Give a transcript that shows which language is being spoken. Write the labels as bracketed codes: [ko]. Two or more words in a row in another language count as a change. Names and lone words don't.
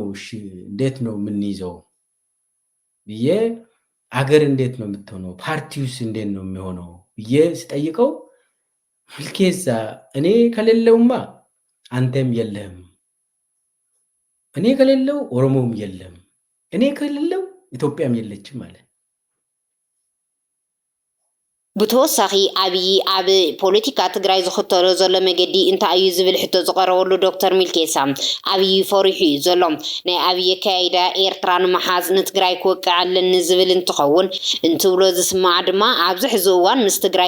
[am] እሺ እንዴት ነው የምንይዘው ብዬ አገር እንዴት ነው የምትሆነው? ፓርቲውስ እንዴት ነው የሚሆነው ብዬ ስጠይቀው ሚልኬሳ እኔ ከሌለውማ አንተም የለህም፣ እኔ ከሌለው ኦሮሞም የለም፣ እኔ ከሌለው ኢትዮጵያም የለችም ማለት። [ti] ብተወሳኺ ኣብይ ኣብ ፖለቲካ ትግራይ ዝኽተሎ ዘሎ መገዲ እንታይ እዩ ዝብል ሕቶ ዝቐረበሉ ዶክተር ሚልኬሳ ኣብይ ፈሪሑ እዩ ዘሎ ናይ ኣብይ ኣካያይዳ ኤርትራ ንምሓዝ ንትግራይ ክወቅዕ ኣለኒ ዝብል እንትኸውን እንትብሎ ዝስማዕ ድማ ኣብዚ ሕዚ እዋን ምስ ትግራይ